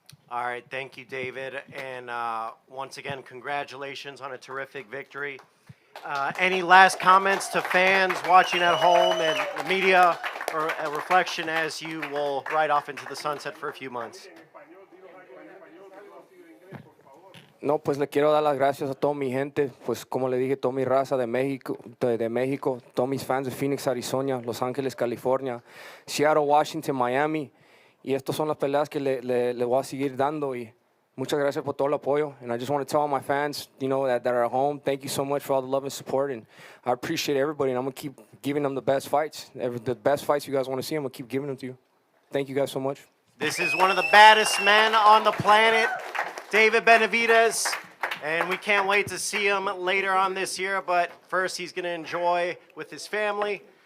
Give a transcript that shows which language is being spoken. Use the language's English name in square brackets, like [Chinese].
[English] All right, thank you, David. And once again, congratulations on a terrific victory. Any last comments to fans watching at home and the media, or a reflection as you will ride off into the sunset for a few months? [Spanish] No, pues le quiero dar las gracias a toda mi gente, pues como le dije, toda mi raza de México, todos mis fans de Phoenix, Arizona, Los Ángeles, California, Seattle, Washington, Miami. Y estas son las peleas que le voy a seguir dando. Y muchas gracias por todo el apoyo. [English] And I just want to tell all my fans, that are at home, thank you so much for all the love and support. And I appreciate everybody, and I'm going to keep giving them the best fights. The best fights you guys want to see, I'm going to keep giving them to you. Thank you guys so much. This is one of the baddest men on the planet, David Benavidez, and we can't wait to see him later on this year. But first, he's going to enjoy with his family